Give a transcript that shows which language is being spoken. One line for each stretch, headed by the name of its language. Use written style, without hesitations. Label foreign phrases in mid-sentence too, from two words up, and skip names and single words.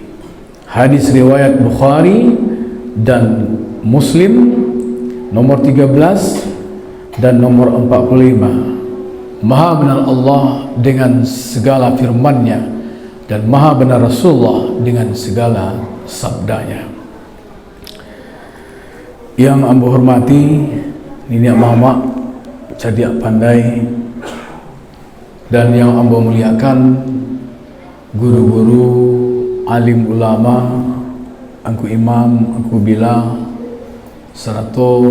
Indonesian: Hadis riwayat Bukhari dan Muslim nomor 13 dan nomor 45. Maha benar Allah dengan segala firman-Nya, dan maha benar Rasulullah dengan segala sabdanya. Yang ambo hormati
Minangkabau: niniak mama
Indonesian: cerdik pandai, dan yang ambo muliakan guru-guru, alim ulama,
Minangkabau: angku imam, angku bila,
Indonesian: serta